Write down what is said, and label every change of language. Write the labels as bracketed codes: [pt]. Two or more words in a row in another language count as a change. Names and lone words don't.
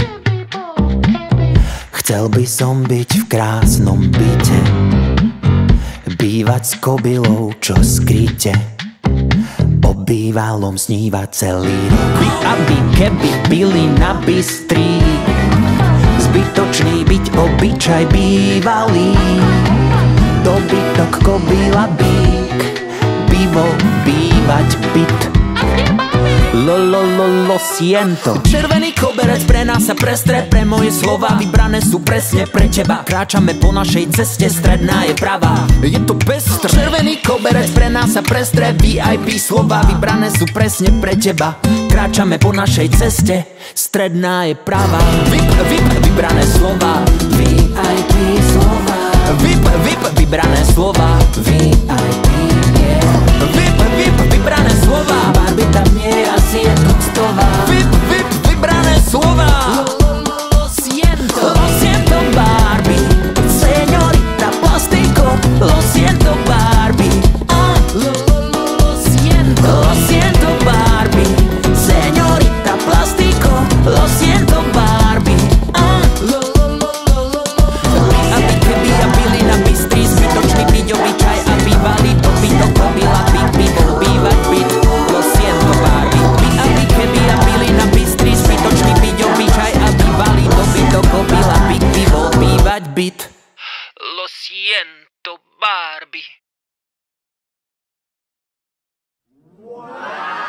[sk] Chcel by som byť v krásnom byte, bývať s kobylou, čo skryte o bývalom snívať celý rok. Aby keby bylina bystrý, zbytočný byť obyčaj bývalý. Dobytok, kobyla, bík, pivo, bývať byt. [es] Lo siento. [sk] Červený koberec pre nás a pre stre, pre moje slova vybrané sú presne pre teba. Kráčame po našej ceste, stredná je pravá, je to pestré. Červený koberec pre nás a pre stre, VIP slova vybrané sú presne pre teba. Kráčame po našej ceste, stredná je pravá. Vybrané slova, VIP slova. Vybrané slova, VIP, yeah. Vybrané slova, Barbie tam nie, asi je tuctová. Vybrané slova. [es] Lo siento Barbie, señorita plástico. Lo siento Barbie, lo siento Barbie, señorita plástico. Lo siento [sk] Barbie, aby keby a bylina bystrý, zbytočný byť obyčaj a bývalý dobytok, kobila, byt, bol bývať byt. [es] Lo siento [sk] Barbie, aby keby a bylina bystrý, zbytočný byť obyčaj a bývalý dobytok, kobila, byt, bol bývať byt. [es] Lo siento, Barbie.